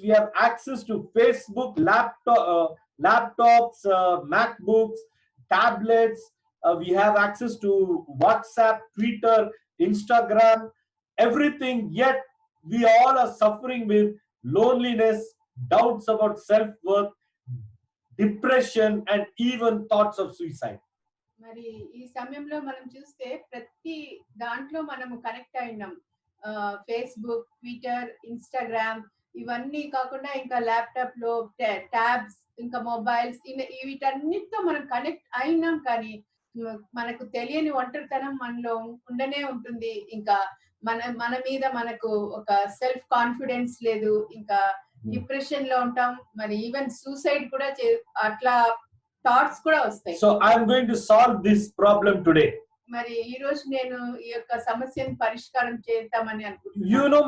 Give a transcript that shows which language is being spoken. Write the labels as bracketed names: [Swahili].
[English] We have access to Facebook, laptops, MacBooks, tablets. We have access to WhatsApp, Twitter, Instagram, everything. Yet we all are suffering with loneliness, doubts about self-worth, depression, and even thoughts of suicide. [Telugu] మరి ఈ సమయంలో మనం చూస్తే ప్రతి దాంట్లో మనము connect అయినాం. Facebook, Twitter, Instagram, ఇవన్నీ కాకుండా ఇంకా ల్యాప్టాప్ లో ట్యాబ్స్, ఇంకా మొబైల్స్, వీటన్నిటితో మనం కనెక్ట్ అయినాం, కానీ మనకు తెలియని ఒంటరితనం మనలో ఉండనే ఉంటుంది. ఇంకా మన మీద మనకు ఒక సెల్ఫ్ కాన్ఫిడెన్స్ లేదు, ఇంకా డిప్రెషన్ లో ఉంటాం. మరి ఈవెన్ సూసైడ్ కూడా అట్లా థాట్స్ కూడా వస్తాయి. [English] So I am going to solve this problem today. [Telugu] మరి ఈ రోజు నేను ఈ యొక్క సమస్యను పరిష్కారం చేద్దామని అనుకుంటున్నాను.